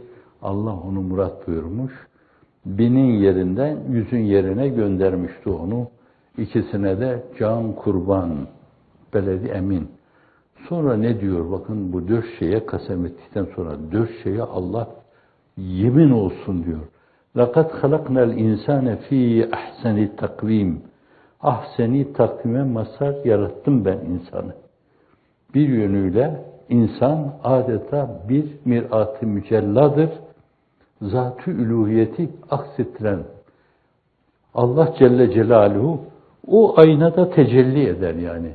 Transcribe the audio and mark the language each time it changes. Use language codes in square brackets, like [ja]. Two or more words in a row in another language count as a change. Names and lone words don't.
[tr] Allah onu murat buyurmuş. Binin yerinden yüzün yerine göndermişti onu. İkisine de can kurban, beledi emin. Sonra ne diyor? Bakın bu 4 şeye kasem ettikten sonra 4 şeye Allah yemin olsun diyor. [ar] لَقَدْ خَلَقْنَا الْاِنْسَانَ ف۪ي اَحْسَنِ takvim. [tr] Ahseni takvime mazhar yarattım ben insanı. Bir yönüyle insan adeta bir mirat-ı mücelladır. Zat-ı üluhiyeti aksettiren Allah [ar] جل جلاله [tr] o aynada tecelli eder yani.